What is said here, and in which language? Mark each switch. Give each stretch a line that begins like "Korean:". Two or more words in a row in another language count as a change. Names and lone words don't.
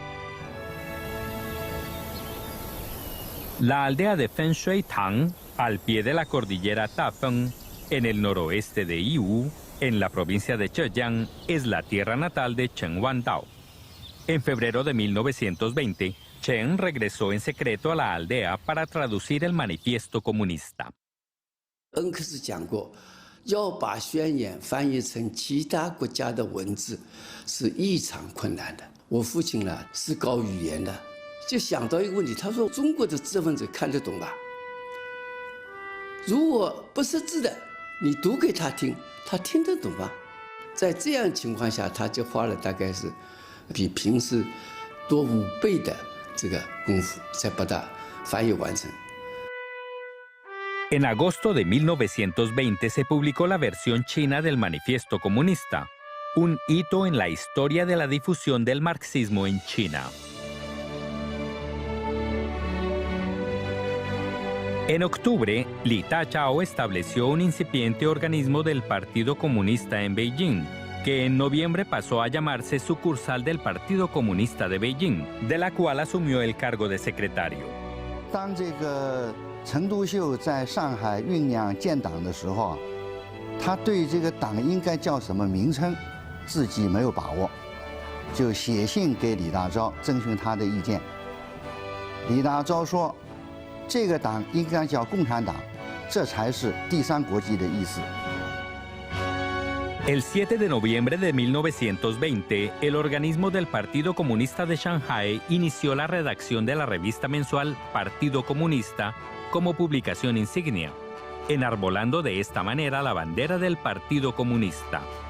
Spanish: La aldea de Fenshui-tang, al pie de la cordillera Tafeng, en el noroeste de Yiwu, en la provincia de Zhejiang, es la tierra natal de Chen Wandao. En febrero de 1920, Chen regresó en secreto a la aldea para traducir el manifiesto comunista.
Chinese: 恩克斯讲过，要把宣言翻译成其他国家的文字是异常困难的。我父亲呢是搞语言的，就想到一个问题，他说中国的知识分子看得懂吧？如果不识字的，你读给他听，他听得懂吧？在这样情况下，他就花了大概是比平时多5倍的这个功夫，才把它翻译完成。
Spanish: En agosto de 1920 se publicó la versión china del Manifiesto Comunista, un hito en la historia de la difusión del marxismo en China. En octubre, Li Ta-chao estableció un incipiente organismo del Partido Comunista en Beijing, que en noviembre pasó a llamarse Sucursal del Partido Comunista de Beijing, de la cual asumió el cargo de secretario.
Chinese: 陈独秀在上海酝酿建党的时候，他对这个党应该叫什么名称，自己没有把握，就写信给李大钊征询他的意见。李大钊说，这个党应该叫共产党，这才是第三国际的意思。
Spanish: El 7 de noviembre de 1920, el organismo del Partido Comunista de Shanghai inició la redacción de la revista mensual Partido Comunista como publicación insignia, enarbolando de esta manera la bandera del Partido Comunista.